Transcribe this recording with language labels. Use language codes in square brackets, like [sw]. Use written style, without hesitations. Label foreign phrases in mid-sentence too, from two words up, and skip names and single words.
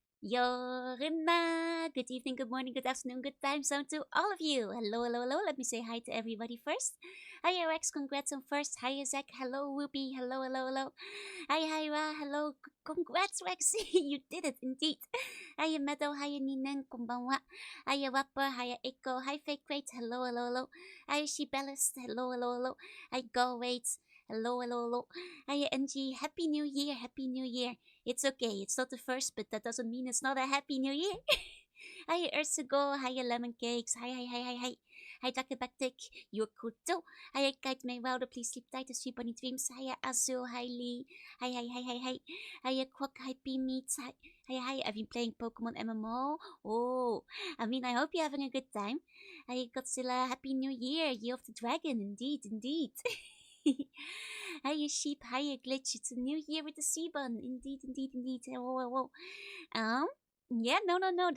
[en] Yorima. Good evening, good morning, good afternoon, good time zone to all of you. Hello, hello, hello. Let me say hi to everybody first. Hiya Rex, congrats on first. Hiya Zach, hello Whoopi, hello, hello, hello. Hiya Hyra, hello, congrats Rex, you did it indeed. Hiya Meadow, hiya Ninen, konbanwa. Hiya Wapper, hiya Echo, hi Fake Crate, hello, hello, hello. Hiya Shebellist, hello, hello, hello. Hi Go Wait, hello, hello, hello. Hiya NG, happy new year, happy new year. It's okay, it's not the first, but that doesn't mean it's not a happy new year. Hi Ursugo, hi Lemon Cakes, hi, hi, hi, hi, hi. Hi Dr. Bactic, you're good too. Hi Kite May Wilder, please sleep tight to sleep on your dreams. Hi Azul, hi Lee, hi, hi, hi, hi, hi. Hi Quack, hi P Meats, hi, hi, hi. I've been playing Pokemon MMO. Oh, I mean, I hope you're having a good time. Hi Godzilla, happy new year, year of the dragon, indeed, indeed. Hiya sheep, hiya glitch. It's a new year with the sea bun. Indeed, indeed, indeed. Whoa, whoa, whoa. Um, yeah, no, no, no.